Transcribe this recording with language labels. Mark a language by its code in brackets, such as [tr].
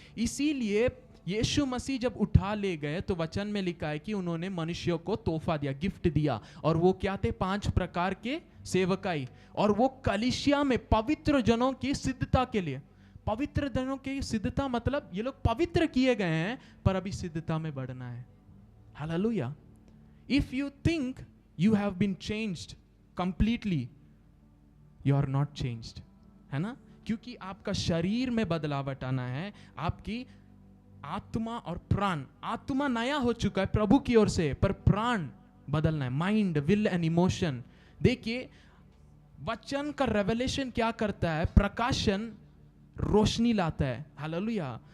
[hi] इसीलिए यीशु मसीह जब उठा ले गए तो वचन में लिखा है कि उन्होंने मनुष्यों को तोहफा दिया, गिफ्ट दिया. और वो क्या थे? 5 प्रकार के सेवकाई. और वो कलीसिया में पवित्र जनों की सिद्धता के लिए. पवित्र जनों की सिद्धता मतलब ये लोग पवित्र किए गए हैं पर अभी सिद्धता में बढ़ना है. [en] Hallelujah. If you think you have been changed completely, you are not changed. [hi] है ना? क्योंकि आपका शरीर में बदलावट आना है, आपकी आत्मा और प्राण. आत्मा नया हो चुका है प्रभु की ओर से, पर प्राण बदलना है. [en] Mind, will and emotion. [hi] देखिए वचन का रेवलेशन क्या करता है? प्रकाशन रोशनी लाता है. हालेलुया.